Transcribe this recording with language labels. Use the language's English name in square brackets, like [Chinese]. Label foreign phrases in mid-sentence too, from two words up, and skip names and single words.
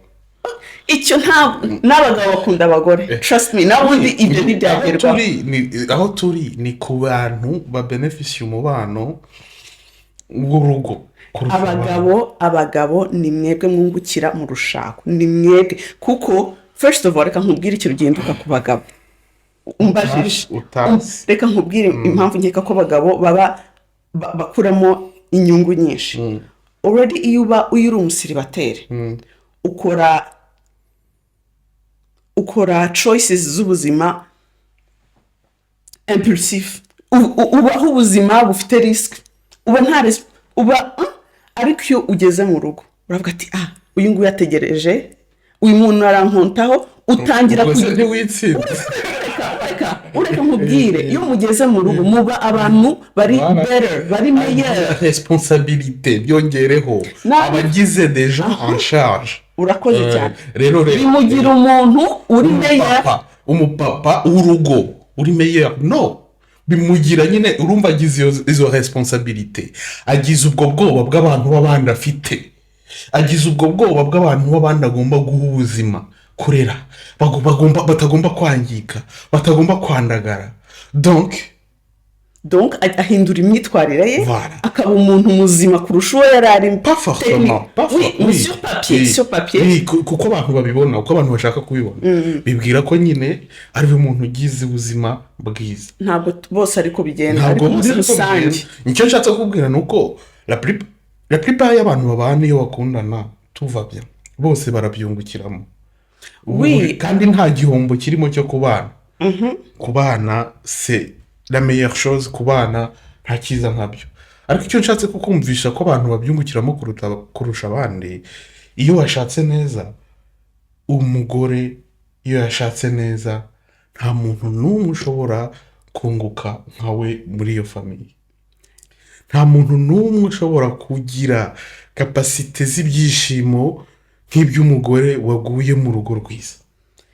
[Kinyarwanda] Icyo n'abagabo bakunda abagore [English] trust me [Kinyarwanda] nabundi ibyo ntibyagerwaho. Aho turi ni ku bantu babenefisiye umubano w'urugo. Abagabo ni mwebwe mwungukira mu rushako ni mwebwe kuko [English] first of all [Kinyarwanda] reka nkubwire icyo rugenduka ku bagabo umbajije reka nkubwire impamvu nkeka ko abagabo baba bakuramo inyungu nyinshi already iyo uri umusiribateri ukora choices z'ubuzima impulsive ubaho ubuzima bufite risk uba nta risk ariko iyo ugeze mu rugo uravuga ati uyu nguyu yategereje uyu muntu arankontaho utangira ureka nkubwire iyo mugeze mu rugo muba abantu bari better bari [French] meilleur responsabilité [Kinyarwanda] byongereho abagize [French] deja en charge. [Kinyarwanda] Urakoze cyane rero bimugira umuntu uri meilleur umupapa w'urugo uri meilleur no bimugira nyine urumva agize izo responsabilité agize ubwo bwoba bw'abantu b'abandi afite agize ubwo bwoba bw'abantu b'abandi agomba guha ubuzima kurera batagomba kwangika batagomba kwandagara donc ahindura imyitwarire ye akaba umuntu muzima kurusha uwo yari ari [French] pas forcément sur papier [Kinyarwanda] kuko abantu babibona uko abantu bashaka kubibona bibwira ko nyine ari umuntu ugize ubuzima bwiza ntabwo bose ariko bigenda ariko muri rusange nicyo nshatse kukubwira nuko [French] la plupart [Kinyarwanda] y'abantu babana iyo bakundana tuva bien bose barabyungukiramo kandi nta gihombo kirimo cyo kubana kubana [French] c'est la meilleure chose [Kinyarwanda] kubana nta kiza nkabyo ariko icyo nshatse kukumvisha ko abantu babyungukiramo kurusha abandi iyo washatse neza umugore iyo yashatse neza nta muntu n'umwe ushobora kunguka nkawe muri iyo famiye nta muntu n'umwe ushobora kugira kapasite z'ibyishimo nk'iby'umugore waguye mu rugo rwiza.